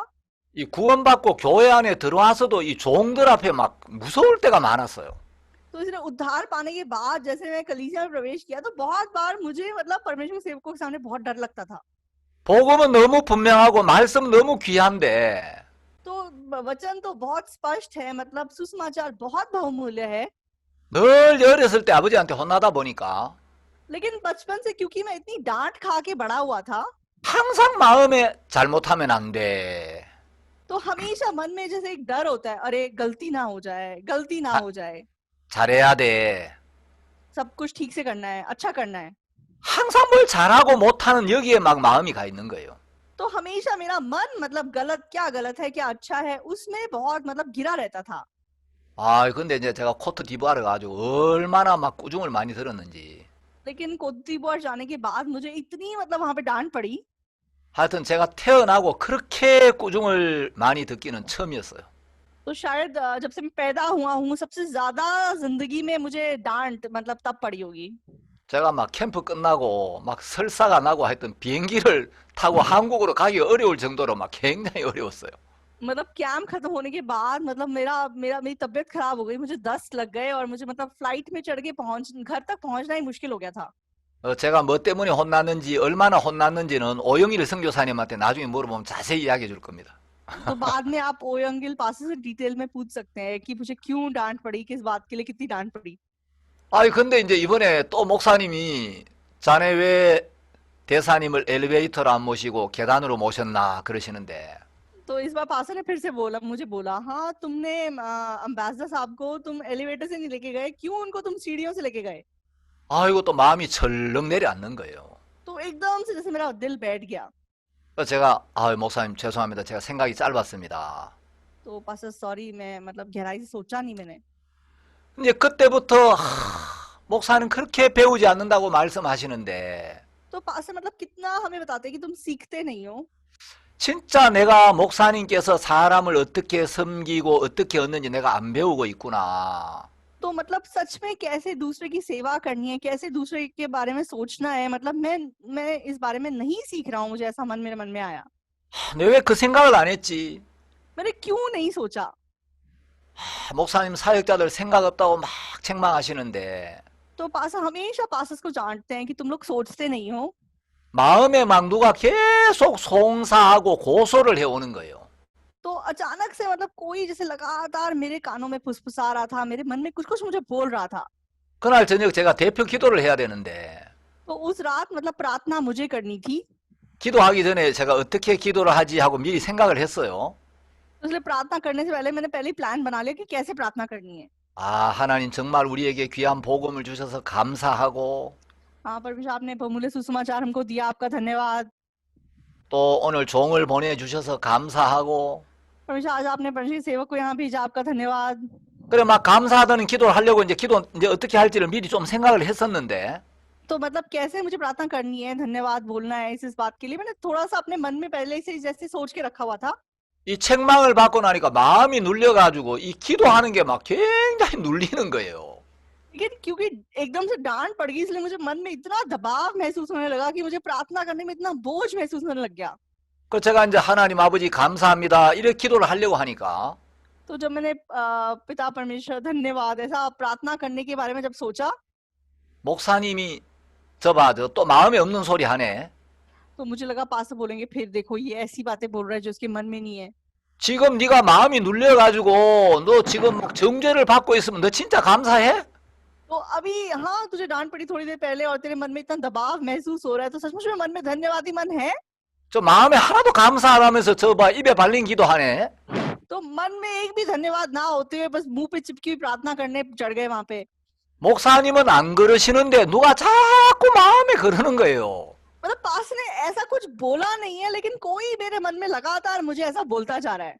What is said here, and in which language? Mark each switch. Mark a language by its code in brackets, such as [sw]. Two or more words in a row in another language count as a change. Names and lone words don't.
[ko] 이 구원받고 교회 안에 들어와서도 이 종들 앞에 막 무서울 때가 많았어요. [hi] तो इसलिए उद्धार पाने के बाद जैसे मैं कलीसिया में प्रवेश किया तो बहुत बार मुझे मतलब परमेश्वर के सेवकों के सामने बहुत डर लगता था। [ko] 복음은 너무 분명하고 말씀 너무 귀한데 [hi] तो वचन तो बहुत स्पष्ट है, मतलब सुसमाचार बहुत बहुमूल्य है, [ko] 늘 어렸을 때 아버지한테 혼나다 보니까 [hi] लेकिन बचपन से क्योंकि मैं इतनी डांट खा के बड़ा हुआ था [ko] 항상 마음에 잘못하면 안 돼. [hi] तो हमेशा मन में जैसे एक डर होता है, अरे गलती ना हो जाए, गलती ना हो जाए, [ko] 잘해야 돼. [hi] सब कुछ ठीक से करना है, अच्छा करना है। [ko] 항상 뭘 잘하고 못하는 여기에 막 마음이 가 있는 거예요. [hi] तो हमेशा मेरा मन मतलब गलत है क्या अच्छा है उसमें बहुत मतलब गिरा रहता था। [ko] 아, 근데 이제 제가 코트 디부아르 가지고 얼마나 막 꾸중을 많이 들었는지. [hi] लेकिन कोट दीवार जाने के बाद मुझे इतनी मतलब वहां पे डांट पड़ी। [ko] 하여튼 제가 태어나고 그렇게 꾸중을 많이 듣기는 처음이었어요. [hi] तो शायद जब से मैं पैदा हुआ हूँ सबसे ज्यादा जिंदगी में मुझे डांट मतलब तब पड़ी होगी। [ko] 제가 막 캠프 끝나고 막 설사가 나고 하여튼 비행기를 타고 한국으로 가기 어려울 정도로 막 굉장히 어려웠어요. [hi] मतलब कैंप खत्म होने के बाद मतलब मेरी तबीयत खराब हो गई, मुझे दस्त लग गए और मुझे मतलब फ्लाइट में चढ़ के घर तक पहुंचना ही मुश्किल हो गया था। [ko] 제가 뭐 때문에 혼났는지 얼마나 혼났는지는 오영일 선교사님한테 나중에 물어보면 자세히 이야기해 줄 겁니다. [hi] तो बाद में आप ओयंगिल पास से डिटेल में पूछ सकते हैं कि मुझे क्यों डांट पड़ी, किस बात के लिए कितनी डांट पड़ी। [ko] 아이 근데 이제 이번에 또 목사님이 자네 왜 대사님을 엘리베이터로 안 모시고 계단으로 모셨나 그러시는데 [hi] तो इस बार पास्टर ने फिर से बोला, मुझे बोला, हाँ तुमने अम्बेसडर साहब को तुम एलिवेटर से नहीं लेके गए, क्यों उनको तुम सीढ़ियों से लेके गए? [ko] 아이고 또 마음이 철렁 내려앉는 거예요. [hi] तो एकदम से जैसे मेरा दिल बैठ गया. [ko] 그래서 제가 목사님 죄송합니다. 제가 생각이 짧았습니다. [hi] तो पास्टर सॉरी, मैं मतलब गहराई से सोचा नहीं मैंने. [ko] 이제 그때부터 목사는 그렇게 배우지 않는다고 말씀하시는데 [hi] तो पास्टर मतलब कितना हमें बताते हैं कि तुम सीखते नहीं हो. [ko] 진짜 내가 목사님께서 사람을 어떻게 섬기고 어떻게 얻는지 내가 안 배우고 있구나. [hi] तो मतलब सच में कैसे दूसरे की सेवा करनी है, कैसे दूसरे के बारे में सोचना है, मतलब मैं इस बारे में नहीं सीख रहा हूँ. मुझे ऐसा मेरे मन में आया. [ko] 내가 왜 그 생각을 안 했지? [hi] मैंने क्यों नहीं सोचा? [ko] 목사님 사역자들 생각 없다고 막 책망하시는데 [hi] तो पास्टर हमेशा पास्टर्स को डांटते हैं कि तुम लोग सोचते नहीं हो. [ko] 마음에 막 누가 계속 송사하고 고소를 해오는 거예요. [hi] तो अचानक से मतलब कोई जैसे लगातार मेरे कानों में फुसफुसा रहा था, मेरे मन में कुछ कुछ मुझे बोल रहा था. [ko] 그날 저녁 제가 대표 기도를 해야 되는데 [hi] तो उस रात मतलब प्रार्थना मुझे करनी थी. [ko] 기도하기 전에 제가 어떻게 기도를 하지 하고 미리 생각을 했어요. [hi] इसलिए प्रार्थना करने से पहले मैंने पहले प्लान बना लिया कि कैसे प्रार्थना करनी है. [ko] 하나님 정말 우리에게 귀한 복음을 주셔서 감사하고 [hi] हाँ परमेश्वर, आपने बहुमूल्य सुसमाचार हमको दिया, आपका धन्यवाद. [ko] 또 오늘 종을 보내주셔서 감사하고 [hi] परमेश्वर आज आपने परमेश्वर सेवक को यहाँ भेजा, आपका धन्यवाद. [ko] 그래 막 감사하다는 기도를 하려고 이제 어떻게 할지를 미리 좀 생각을 했었는데 [hi] तो मतलब कैसे मुझे प्रार्थना करनी है, धन्यवाद बोलना है, इस बात के लिए मैंने थोड़ा सा अपने मन में पहले से जैसे सोच के रखा हुआ था. [ko] 이 책망을 받고 나니까 마음이 눌려가지고 이 기도하는 게 막 굉장히 눌리는 거예요. [hi] लेकिन क्योंकि एकदम से डांट पड़ गई, इसलिए मुझे मन में इतना दबाव महसूस होने लगा कि मुझे प्रार्थना करने में इतना बोझ महसूस होने लग गया. [ko] 그 제가 이제 하나님 아버지 감사합니다 이렇게 기도를 하려고 하니까 [hi] तो जब मैंने पिता परमेश्वर धन्यवाद ऐसा प्रार्थना करने के बारे में जब सोचा, [ko] 목사님이 또 마음에 없는 소리 하네. [hi] तो मुझे लगा पास्टर बोलेंगे फिर देखो ये ऐसी बातें बोल रहा है जो उसके मन में नहीं है. [ko] 지금 네가 마음이 눌려가지고 너 지금 막 정죄를 받고 있으면 너 진짜 감사해? [hi] तो अभी हाँ तुझे डांट पड़ी थोड़ी देर पहले और तेरे मन में इतना दबाव महसूस हो रहा है, तो सचमुच में मन में धन्यवादी मन है. [ko] 저 마음에 하나도 감사 안 하면서 입에 발린 기도하네. [hi] तो मन में एक भी धन्यवाद ना होते हुए बस मुंह पे चिपकी हुई प्रार्थना करने चढ़ गए वहां पे. [ko] 목사님은 안 그러시는데 누가 자꾸 마음에 그러는 거예요. [hi] मतलब पास ने ऐसा कुछ बोला नहीं है, लेकिन कोई मेरे मन में लगातार मुझे ऐसा बोलता जा रहा है.